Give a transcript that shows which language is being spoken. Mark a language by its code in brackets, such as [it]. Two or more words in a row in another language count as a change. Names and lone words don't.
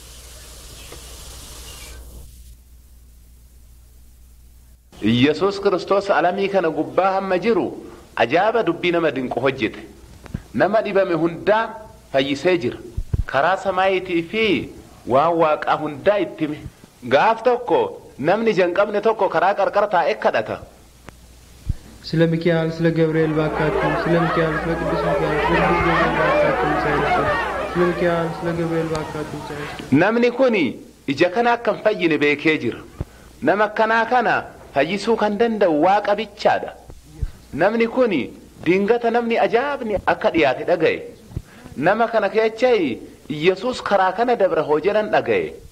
[om] Yesuus Kiristoos alamii kana gubbaa hamma jiru ajaa'iba dubbii nama dinqu hojjete. Nama dhibame hundaa fayyisee jira. Karaa samaayitii fi waan Waaqaa hundaa itti hime. Gaaf tokko namni jalqabne tokko karaa qarqara taa'ee kadhata. [am] ስለ ሚካኤል ስለ ገብርኤል ባካችሁ ስለ ሚካኤል ስለ ቅዱስ ሚካኤል ስለ ቅዱስ ገብርኤል ባካችሁ ሳይረሱ ስለ ሚካኤል ስለ ገብርኤል ባካችሁ ሳይረሱ [om] namni kuni ija kana akkan fayyine beekee jira. Nama akkanaa kana fayyisuu kan danda'u Waaqa bichaadha. Namni kuni dingata namni ajaa'ibni akka dhiyaate dhaga'e. Nama kana keechai Yesuus karaa kana dabra hoo jedhan dhaga'e.